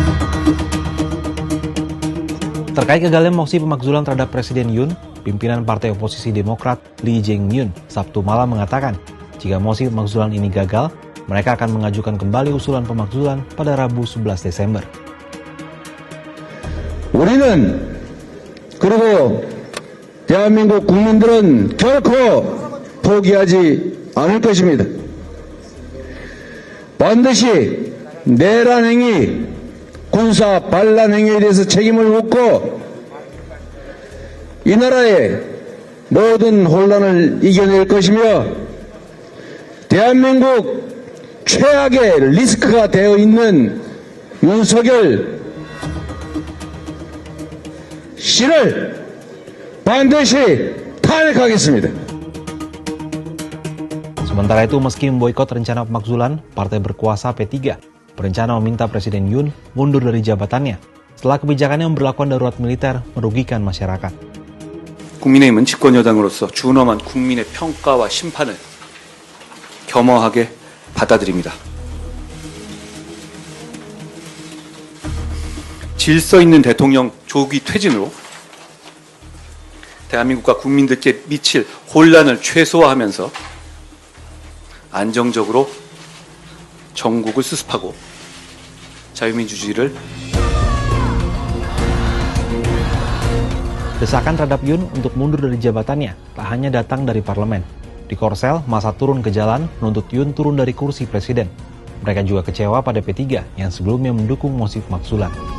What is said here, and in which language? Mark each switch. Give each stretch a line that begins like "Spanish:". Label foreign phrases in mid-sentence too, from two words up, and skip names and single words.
Indonesian: Terkait kegagalan mosi pemakzulan terhadap Presiden Yoon, pimpinan Partai Oposisi Demokrat Lee Jae-myung Sabtu malam mengatakan, jika mosi pemakzulan ini gagal, mereka akan mengajukan kembali usulan pemakzulan pada Rabu 11 Desember.
Korean: 우리는 그리고 대한민국 국민들은 결코 포기하지 않을 것입니다. 반드시 내란 행위, 군사 반란 행위에 대해서 책임을 묻고 이 나라의 모든 혼란을 이겨낼 것이며 대한민국 최악의 리스크가 되어 있는 윤석열 씨를 반드시 탄핵하겠습니다.
Indonesian: Sementara itu, meski memboikot rencana pemakzulan, partai berkuasa P3 berencana meminta Presiden Yoon mundur dari jabatannya setelah kebijakannya memberlakukan darurat militer merugikan masyarakat.
Korean: 국민의힘은 집권 여당으로서 준엄한 국민의 평가와 심판을 겸허하게 받아들입니다. 질서 있는 대통령 조기 퇴진으로 대한민국과 국민들께 미칠 혼란을 최소화하면서 안정적으로 전국을 수습하고 자유민주주의를
Indonesian: Desakan terhadap Yoon untuk mundur dari jabatannya tak hanya datang dari parlemen. Di Korsel, massa turun ke jalan menuntut Yoon turun dari kursi presiden. Mereka juga kecewa pada P3 yang sebelumnya mendukung mosi pemakzulan.